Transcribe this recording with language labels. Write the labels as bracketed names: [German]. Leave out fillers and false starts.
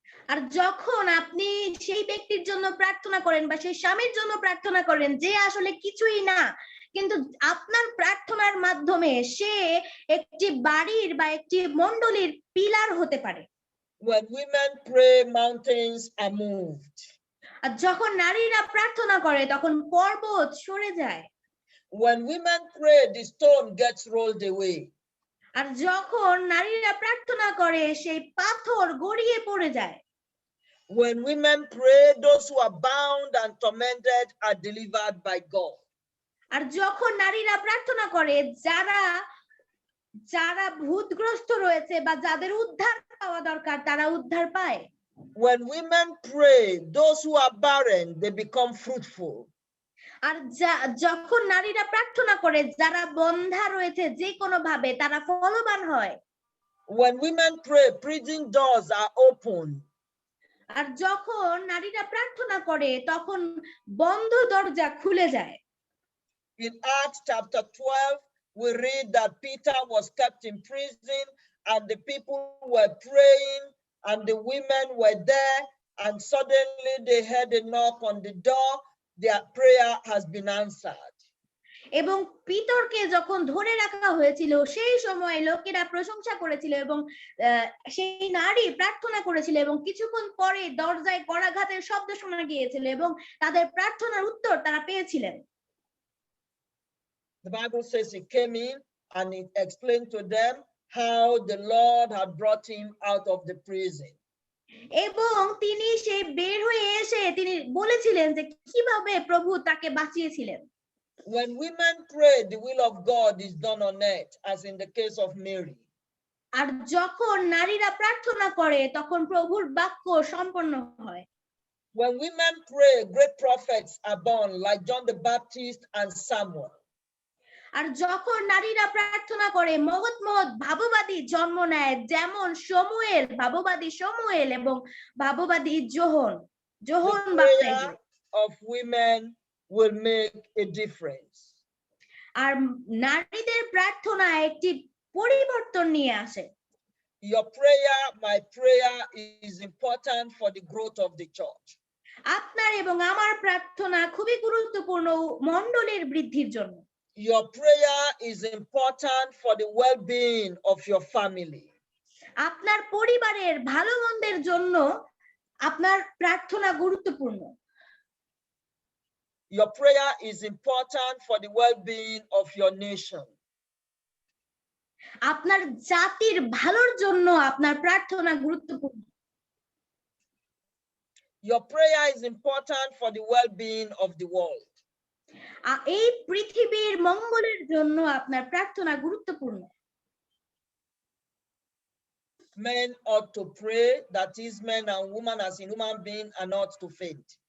[Bangla] আর যখন আপনি সেই ব্যক্তির জন্য প্রার্থনা করেন বা সেই স্বামীর জন্য প্রার্থনা করেন যে আসলে কিছুই না, কিন্তু আপনার প্রার্থনার মাধ্যমে সে একটি বাড়ির বা একটি মণ্ডলীর পিলার হতে পারে। [English] When women pray, mountains are moved. [Bangla] আর যখন নারীরা প্রার্থনা করে তখন পর্বত সরে যায়। [English] When women pray, the stone gets rolled away. [Bangla] আর যখন নারীরা প্রার্থনা করে সেই পাথর গড়িয়ে পড়ে যায়। [English] When women pray, those who are bound and tormented are delivered by God. [Bangla] আর যখন নারীরা প্রার্থনা করে যারা ভূতগ্রস্ত রয়েছে বা যাদের উদ্ধার পাওয়া দরকার তারা উদ্ধার পায়। [English] When women pray, those who are barren, they become fruitful. [Bangla] আর যখন নারীরা প্রার্থনা করে যারা বন্ধা রয়েছে যে কোনো ভাবে তারা ফলবান হয়। [English] When women pray, prison doors are open. [Bangla] আর যখন নারীরা প্রার্থনা করে তখন বন্ধ দরজা খুলে যায়। [English] In Acts chapter 12, we read that Peter was kept in prison and the people were praying and the women were there, and suddenly they heard a knock on the door. Their prayer has been answered. [Bangla] এবং পিতরকে যখন ধরে রাখা হয়েছিল সেই সময় লোকেরা প্রশংসা করেছিল এবং সেই নারী প্রার্থনা করেছিল এবং কিছুক্ষণ পরে দরজায় করাঘাতের শব্দ শোনা গিয়েছিল এবং তাদের প্রার্থনার উত্তর তারা পেয়েছিলেন। [English] The Bible says he came in and he explained to them how the Lord had brought him out of the prison. [Bangla] এবং তিনি সেই বের হয়ে এসে তিনি বলেছিলেন যে কিভাবে প্রভু তাকে বাঁচিয়েছিলেন। [English] When women pray, the will of God is done on earth, as in the case of Mary. [Bangla] আর যখন নারীরা প্রার্থনা করে তখন প্রভুর বাক্য সম্পন্ন হয়। [English] When women pray, great prophets are born, like John the Baptist and Samuel. [Bangla] আর যখন নারীরা প্রার্থনা করে মহৎ মহৎ ভাববাদী জন্ম নেয়, যেমন ভাববাদী শমুয়েল এবং ভাববাদী যোহন। [English] The prayer of women will make a difference. [Bangla] আর নারীদের প্রার্থনা একটি পরিবর্তন নিয়ে আসে। [English] Your prayer, my prayer, is important for the growth of the church. [Bangla] আপনার এবং আমার প্রার্থনা খুবই গুরুত্বপূর্ণ মণ্ডলীর বৃদ্ধির জন্য। [English] Your prayer is important for the well-being of your family. [Bangla] আপনার পরিবারের ভালো মন্দের জন্য আপনার প্রার্থনা গুরুত্বপূর্ণ। [English] Your prayer is important for the well-being of your nation. [Bangla] আপনার জাতির ভালোর জন্য আপনার প্রার্থনা গুরুত্বপূর্ণ। [English] Your prayer is important for the well-being of the world. [Bangla] এই পৃথিবীর মঙ্গলের জন্য আপনার প্রার্থনা গুরুত্বপূর্ণ। [English] Men ought to pray, that is, men and women as in human being are not to faint.